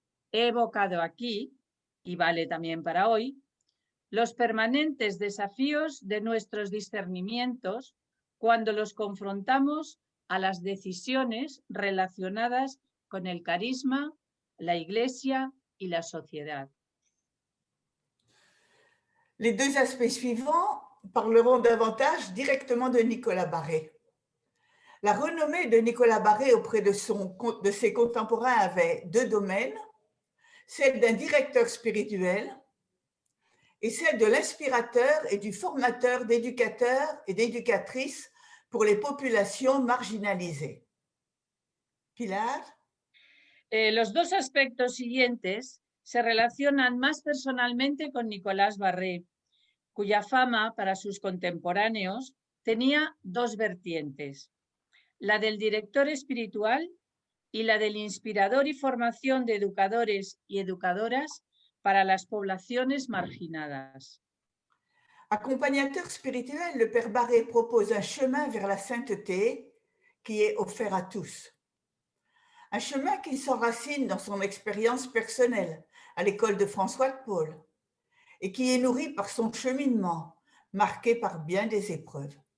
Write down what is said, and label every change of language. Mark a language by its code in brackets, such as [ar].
[es] He evocado aquí, y vale también para hoy, los permanentes desafíos de nuestros discernimientos cuando los confrontamos a las decisiones relacionadas con el carisma, la Iglesia y la sociedad. [fr] Les deux aspects suivants parleront davantage directement de Nicolas Barré. La renommée de Nicolas Barré auprès de ses contemporains avait deux domaines, celle d'un directeur spirituel et celle de l'inspirateur et du formateur d'éducateurs et d'éducatrices pour les populations marginalisées. [es] Pilar? Los dos aspectos siguientes se relacionan más personalmente con Nicolás Barré, cuya fama para sus contemporáneos tenía dos vertientes, la del director espiritual y la del inspirador y formación de educadores y educadoras para las poblaciones marginadas. [fr] Accompagnateur spirituel, le Père Barré propose un chemin vers la sainteté qui est offert à tous. Un chemin qui s'enracine dans son expérience personnelle à l'école de François de Paul et qui est nourri par son cheminement marqué par bien des épreuves.